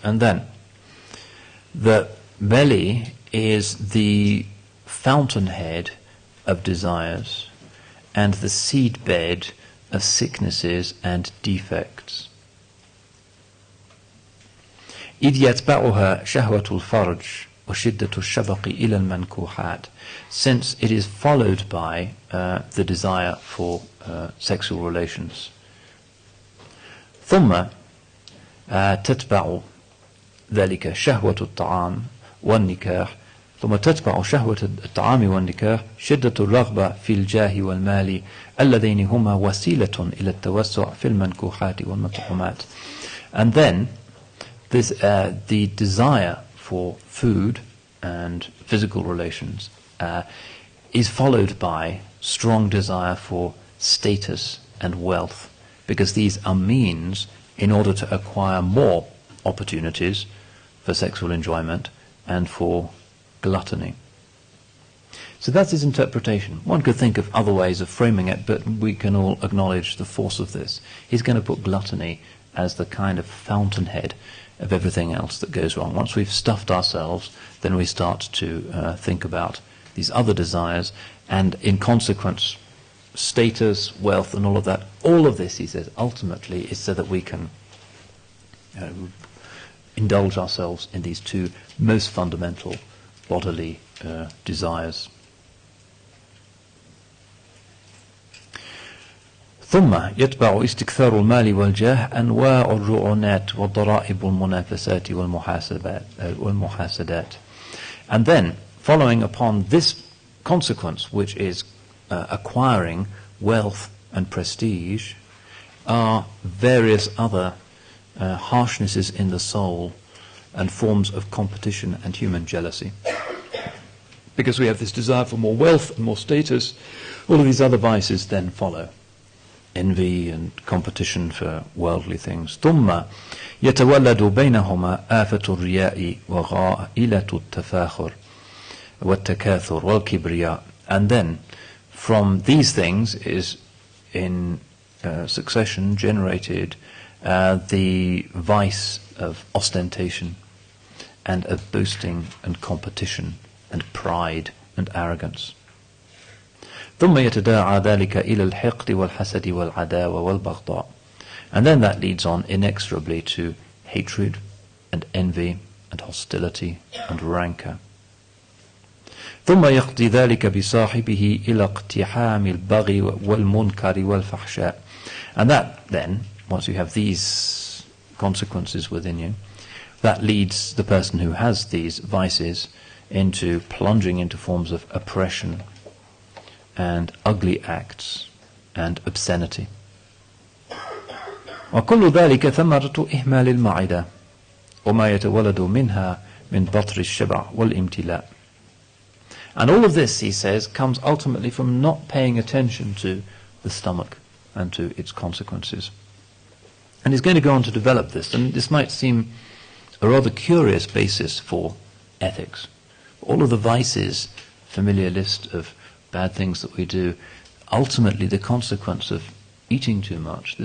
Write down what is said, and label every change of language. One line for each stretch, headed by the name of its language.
English: And then, the belly is the fountainhead of desires and the seedbed of sicknesses and defects.
Arabic: إذ يتبعها شهوة الفرج وشدة الشبق إلى المنكوحات,
English: since it is followed by the desire for sexual relations.
Arabic: ثم تتبع ذلك شهوة الطعام والنكاح. ثم تتبع شهوة الطعام والنكاح شدة الرغبة في الجاه والمال اللذين هما وسيلة إلى التوسع في المنكوحات والمطعومات.
English: And then this, the desire for food and physical relations is followed by strong desire for status and wealth, because these are means in order to acquire more opportunities for sexual enjoyment and for gluttony. So that's his interpretation. One could think of other ways of framing it, but we can all acknowledge the force of this. He's going to put gluttony as the kind of fountainhead of everything else that goes wrong. Once we've stuffed ourselves, then we start to think about these other desires, and in consequence, status, wealth, and all of that. All of this, he says, ultimately is so that we can indulge ourselves in these two most fundamental bodily desires.
Arabic: ثم يتبع استكثار المال والجاه أنواع الرعونات والضرائب والمنافسات والمحاسدات.
English: And then, following upon this consequence, which is acquiring wealth and prestige, are various other harshnesses in the soul and forms of competition and human jealousy. Because we have this desire for more wealth and more status, all of these other vices then follow. Envy and competition for worldly things.
Arabic: ثم يتولد بينهما آفة الرياء وغائلة التفاخر والتكاثر والكبرياء.
English: And then from these things is in succession generated the vice of ostentation and of boasting and competition and pride and arrogance.
Arabic: ثم يتداعى ذلك إلى الحقد والحسد والعداوة والبغضاء.
English: And then that leads on inexorably to hatred and envy and hostility and rancor.
Arabic: ثم يقضي ذلك بصاحبه إلى اقتحام البغي والمنكر والفحشاء.
English: And that then, once you have these consequences within you, that leads the person who has these vices into plunging into forms of oppression and ugly acts and obscenity.
Arabic: وكل ذلك ثمرة إهمال المعدة وما يتولد منها من بطر الشبع والامتلاء.
English: And all of this, he says, comes ultimately from not paying attention to the stomach and to its consequences. And he's going to go on to develop this, and this might seem a rather curious basis for ethics. All of the vices, familiar list of bad things that we do, ultimately the consequence of eating too much.